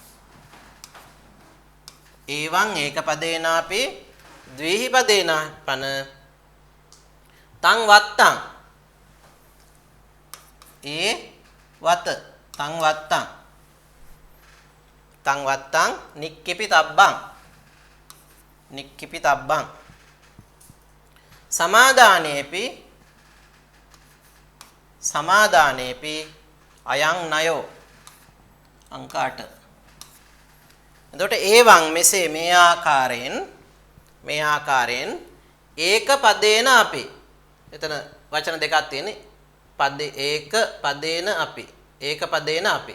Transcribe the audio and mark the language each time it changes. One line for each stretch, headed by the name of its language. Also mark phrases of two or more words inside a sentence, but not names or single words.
Pali: ඒවං ඒකපදේනාපි ද්විහි පදේනාපන තං වත්තං
Sinhala: ඒ වත
Pali: තං වත්තං නික්කිපිතබ්බං සමාදානේපි අයං නයෝ අංක 8.
Sinhala: එතකොට ඒවං මෙසේ මේ ආකාරයෙන්
Pali: ඒක පදේන
Sinhala: අපි. එතන වචන දෙකක් තියෙන්නේ.
Pali: ඒක පදේන
Sinhala: අපි.